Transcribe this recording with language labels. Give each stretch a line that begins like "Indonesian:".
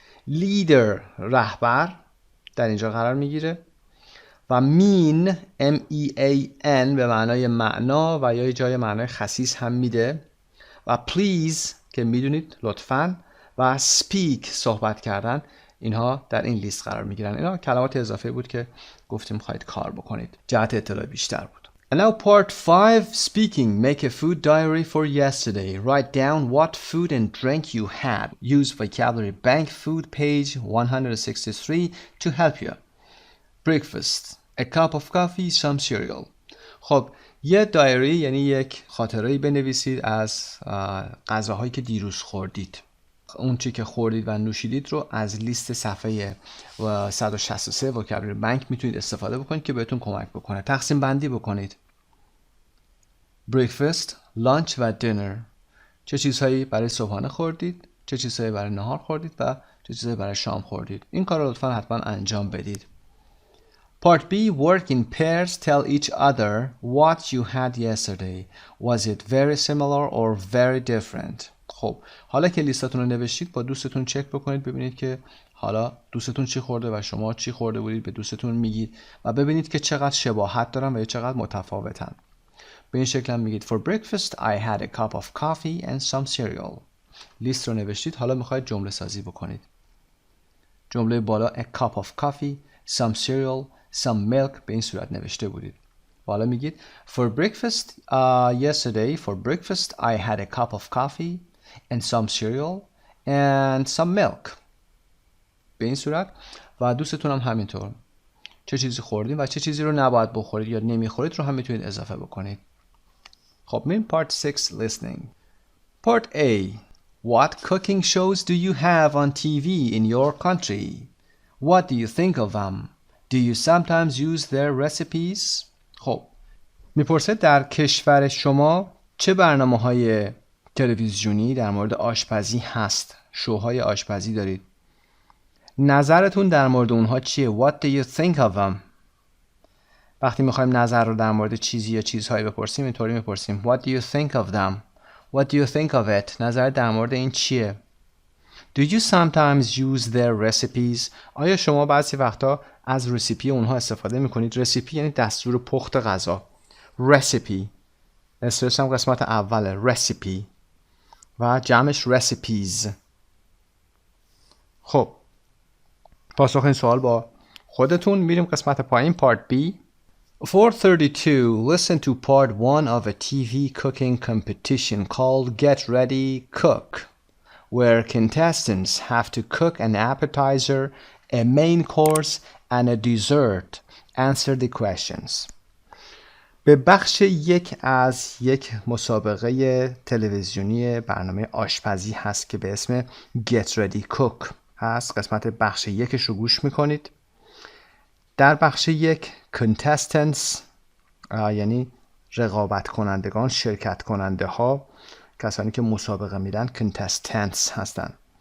Persian: leader رهبر در اینجا قرار میگیره و mean MEAN به معنای معنا و یا جای معنای خسیس هم میده و please که میدونید لطفاً و speak صحبت کردن اینها در این لیست قرار میگیرن. اینا کلمات اضافه بود که گفتیم خواهید کار بکنید جهت اطلاع بیشتر بود.
English: And now part 5 speaking. Make a food diary for yesterday. Write down what food and drink you had. Use vocabulary bank food page 163 to help you. Breakfast. A cup of coffee, some cereal.
Persian: خب یه دایری یعنی یک خاطره‌ای بنویسید از غذاهایی که دیروز خوردید. اون چی که خوردید و نوشیدید رو از لیست صفحه 163 وکابلری بانک میتونید استفاده بکنید که بهتون کمک بکنه. تقسیم بندی بکنید. breakfast، لانچ و دینر. چه چیزهایی برای صبحانه خوردید، چه چیزهایی برای نهار خوردید و چه چیزهایی برای شام خوردید. این کار رو لطفاً حتما انجام بدید.
English: Part B, work in pairs. Tell each other what you had yesterday. Was it very similar or very different?
Persian: خب حالا که لیستاتون رو نوشتید با دوستتون چک بکنید ببینید که حالا دوستتون چی خورده و شما چی خورده بودید به دوستتون میگید و ببینید که چقدر شباهت دارن و چقدر متفاوتن. به این شکل هم میگید
English: For breakfast I had a cup of coffee and some cereal.
Persian: لیست رو نوشتید حالا میخواید جمله سازی بکنید. جمله بالا
English: a cup of coffee, some cereal, some milk
Persian: به این صورت نوشته بودید. حالا میگید
English: For breakfast yesterday for breakfast I had a cup of coffee and some cereal and some milk.
Persian: به این صورت و دوستتون هم همینطور چه چیزی خوردین و چه چیزی رو نباید بخورید یا نمیخورید رو هم میتونید اضافه بکنید. خب میریم
English: part 6 listening. Part A. What cooking shows do you have on TV in your country? What do you think of them? Do you sometimes use their recipes?
Persian: خب میپرسه در کشور شما چه برنامه‌های تلویزیونی در مورد آشپزی هست؟ شوهای آشپزی دارید. نظرتون در مورد اونها چیه؟
English: What do you think of them?
Persian: وقتی میخوایم نظر رو در مورد چیزی یا چیزهایی بپرسیم اینطوری میپرسیم
English: What do you think of them? What do you think of it?
Persian: نظر در مورد این چیه؟
English: Do you sometimes use their recipes?
Persian: آیا شما بعضی وقتا از رسیپی اونها استفاده میکنید؟ رسیپی یعنی دستور پخت غذا. Recipe اسمش هم قسمت اوله recipe و جمعش recipes. خب پاسخ این سوال با خودتون. میریم قسمت پایین part B. 432.
English: Listen to part 1 of a TV cooking competition called Get Ready, Cook, where contestants have to cook an appetizer, a main course, and a dessert. Answer the questions.
Persian: به بخش یک از یک مسابقه تلویزیونی برنامه آشپزی هست که به اسم Get Ready Cook هست. قسمت بخش یکش رو گوش میکنید. در بخش یک contestants یعنی رقابت کنندگان، شرکت کننده ها، کسانی که مسابقه میدن contestants هستن.